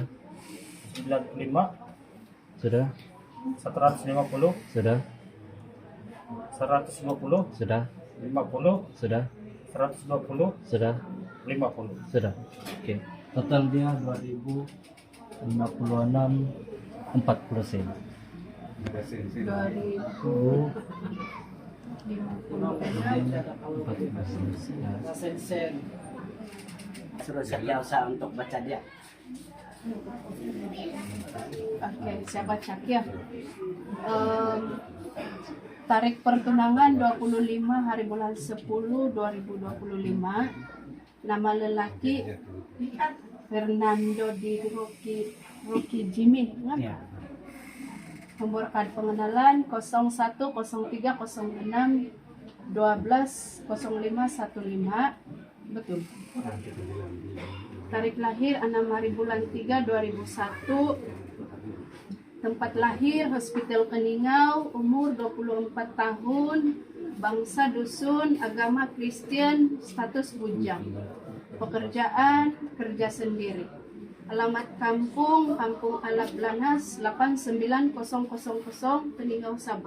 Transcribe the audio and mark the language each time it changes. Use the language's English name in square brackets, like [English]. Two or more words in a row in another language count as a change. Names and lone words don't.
[Malay] 95, sudah, 150, sudah, 150, sudah, 50, sudah, 120, sudah, 50. sudah. Oke. Total dia 2056 40 sen. Oh, 40 sen. Ya. Sen-sen. Suruh usaha untuk baca dia. Oke, saya bacakan ya. Tarik pertunangan 25 hari bulan 10 2025. Nama lelaki Fernando di Rocky Jimmy. Ya. Nomor kartu pengenalan 010306 12 0515. Betul. Tarik lahir 6 hari bulan 3 2001. Tempat lahir Hospital Keningau, umur 24 tahun, bangsa dusun, agama Kristen, status bujang. Pekerjaan kerja sendiri. Alamat kampung Kampung Alap Lanas 89000 Keningau Sabah.